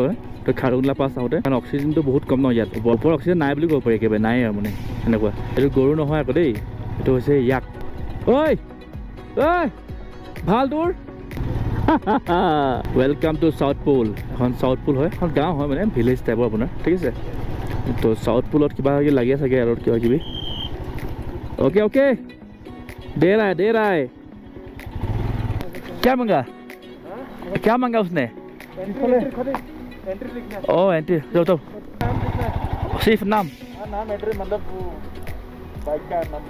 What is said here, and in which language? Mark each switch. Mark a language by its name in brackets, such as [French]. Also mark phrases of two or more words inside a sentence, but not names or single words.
[Assamese] তো খাৰদুংলা পাছ আহোঁতে, কাৰণ অক্সিজেনটো বহুত কম ন ইয়াত, ওপৰত অক্সিজেন নাই বুলি ক'ব পাৰি, একেবাৰে নাই আৰু মানে সেনেকুৱা। এইটো গৰু নহয় আকৌ দেই, এইটো হৈছে ইয়াক। ঐ ভাল তোৰ [English] welcome to South Pole. [Assamese] এখন চাউথ পোল হয়, এখন গাঁও হয় মানে ভিলেজ টাইপৰ আপোনাৰ, ঠিক আছে। তো চাউথ পোলত কিবা কিবি লাগি আছে আৰু কিবা কিবি। [English] okay okay [Hindi] दे रहा है क्या मांगा उसने ओ एंट्री तो सिर्फ नाम एंट्री मतलब बाइक का नंबर